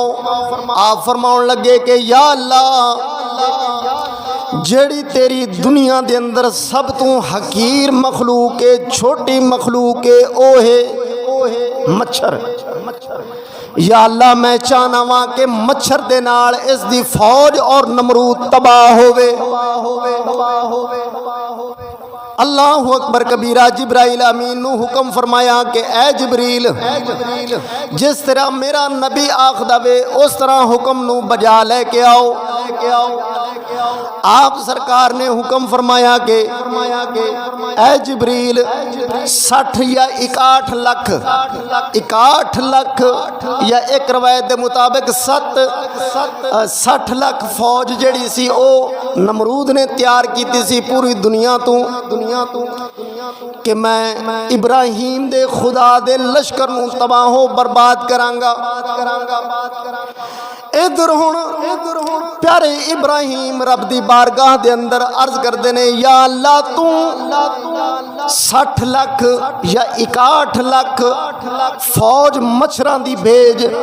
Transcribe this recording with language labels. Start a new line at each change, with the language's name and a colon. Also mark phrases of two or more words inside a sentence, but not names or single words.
Punjabi: آپ فرماؤن لگے کہ
Arabic: يا الله
Punjabi: جیہڑی تیری دنیا دے اندر سب توں حقیر مخلوق اے، چھوٹی مخلوق اے، او اے مچھر.
Arabic: يا الله
Punjabi: میں چاہنا واں کہ مچھر دے نال اس دی فوج تے نمرود تباہ ہووے.
Arabic: الله أكبر كبيرا.
Punjabi: جبرائیل امین نوں حکم فرمایا کہ اے جبریل، جس طرح میرا نبی آکھدا اے اس طرح حکم نوں بجا لے کے آؤ. آپ سرکار نے حکم فرمایا کہ اے جبریل 60 یا 61 لکھ، 61 لکھ یا, 61 लाख या
Urdu: ایک روایت کے مطابق
Punjabi: 60 لکھ فوج جیہڑی سی او نمرود نے تیار کیتی سی پوری دنیا توں کہ میں ابراہیم دے خدا دے لشکر نوں تباہ و برباد کراں گا. ایدھر ہن پیارے ابراہیم رب دی بارگاہ دے اندر عرض کردے نے,
Arabic: يا الله
Punjabi: توں 60 لکھ یا 61 لکھ فوج مچھراں دی بھیج.